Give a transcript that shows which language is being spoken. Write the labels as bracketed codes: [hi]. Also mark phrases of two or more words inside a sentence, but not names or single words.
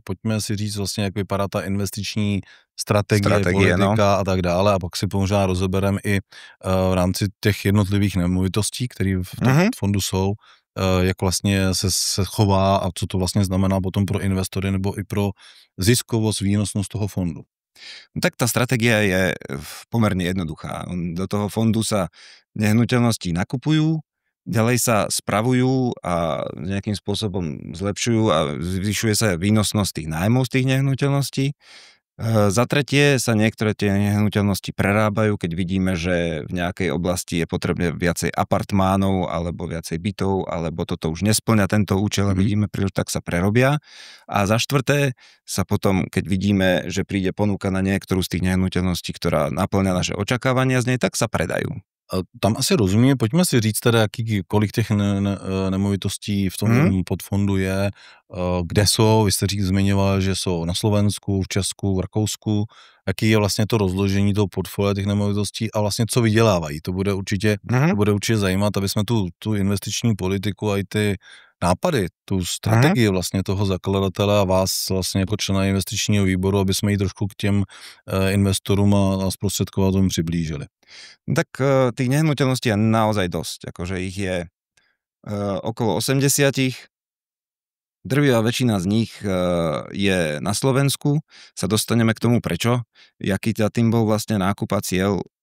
[cs] Pojďme si říct vlastně, jak vypadá ta investiční strategie politika a tak dále, a pak si možná rozebereme i v rámci těch jednotlivých nemovitostí, které v tom fondu jsou, jak vlastně se chová a co to vlastně znamená potom pro investory nebo i pro ziskovost, výnosnost toho fondu. [sk] No tak tá stratégia je pomerne jednoduchá. Do toho fondu sa nehnuteľnosti nakupujú, ďalej sa spravujú a nejakým spôsobom zlepšujú a zvyšuje sa výnosnosť tých nájmov z tých nehnuteľností. Za tretie sa niektoré tie nehnuteľnosti prerábajú, keď vidíme, že v nejakej oblasti je potrebné viacej apartmánov alebo viacej bytov, alebo toto už nespĺňa tento účel a vidíme príliš, tak sa prerobia. A za štvrté sa potom, keď vidíme, že príde ponuka na niektorú z tých nehnuteľností, ktorá naplňa naše očakávania z nej, tak sa predajú. [cs] Tam asi rozumíme, pojďme si říct teda, kolik těch nemovitostí v tom podfondu je, kde jsou, vy jste zmiňoval, že jsou na Slovensku, v Česku, v Rakousku, jaký je vlastně to rozložení toho portfolia těch nemovitostí a vlastně co vydělávají. To bude určitě zajímat, aby jsme tu investiční politiku a i ty nápady, tu strategii vlastně toho zakladatele a vás vlastně jako člena investičního výboru, aby jsme ji trošku k těm investorům a zprostředkovatelům přiblížili. [sk] Tak tých nehnuteľností je naozaj dosť. Akože ich je okolo 80. Drvivá väčšina z nich je na Slovensku. Sa dostaneme k tomu prečo. Jaký tým bol vlastne nákup a cieľ.